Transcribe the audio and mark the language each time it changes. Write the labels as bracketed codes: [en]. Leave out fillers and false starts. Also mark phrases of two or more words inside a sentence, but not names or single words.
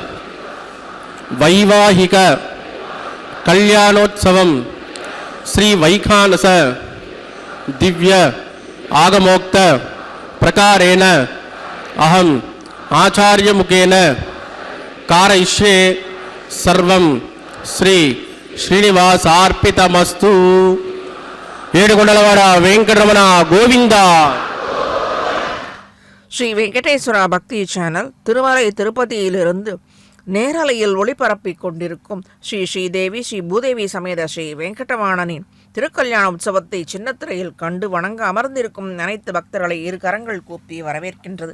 [sa] वैवाहिक कल्याणोत्सवं श्री वैखानस दिव्य आगमोक्त प्रकारेण अहम आचार्य मुखेन कारयिष्ये सर्वं श्री श्रीनिवासार्पितमस्तु. [te] ఏడుకొండలవాడ వెంకటరమణ గోవింద. [ta] ஸ்ரீ வெங்கடேஸ்வரா பக்தி சேனல் திருமலை திருப்பதியிலிருந்து நேரலையில் ஒளிபரப்பிக் கொண்டிருக்கும் ஸ்ரீ ஸ்ரீதேவி ஸ்ரீ பூதேவி சமேத ஸ்ரீ வெங்கடவாணனின் திருக்கல்யாண உற்சவத்தை சின்னத்திரையில் கண்டு வணங்க அமர்ந்திருக்கும் அனைத்து பக்தர்களை இரு கரங்கள் கூப்பி வரவேற்கின்றது.